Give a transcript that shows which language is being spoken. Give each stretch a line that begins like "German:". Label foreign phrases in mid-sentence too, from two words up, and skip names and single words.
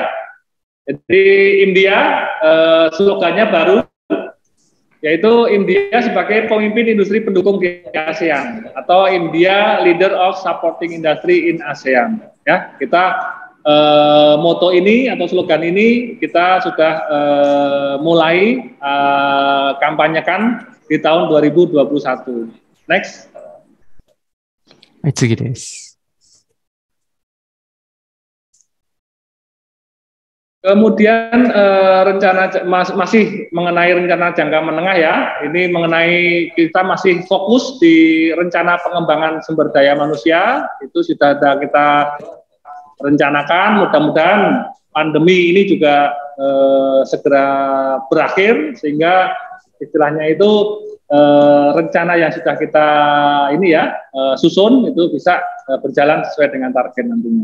Indonesian: Jadi India slogannya baru, yaitu India sebagai pemimpin industri pendukung di ASEAN atau
English: India Leader of Supporting Industry in ASEAN.
Indonesian: Ya, kita moto ini atau slogan ini kita sudah mulai kampanyekan di tahun 2021. Next.
Japanese: はい、次です。
Indonesian: Kemudian rencana masih mengenai rencana jangka menengah ya, ini mengenai kita masih fokus di rencana pengembangan sumber daya manusia, itu sudah ada kita rencanakan, mudah-mudahan pandemi ini juga segera berakhir, sehingga istilahnya itu rencana yang sudah kita ini ya susun itu bisa berjalan sesuai dengan target nantinya.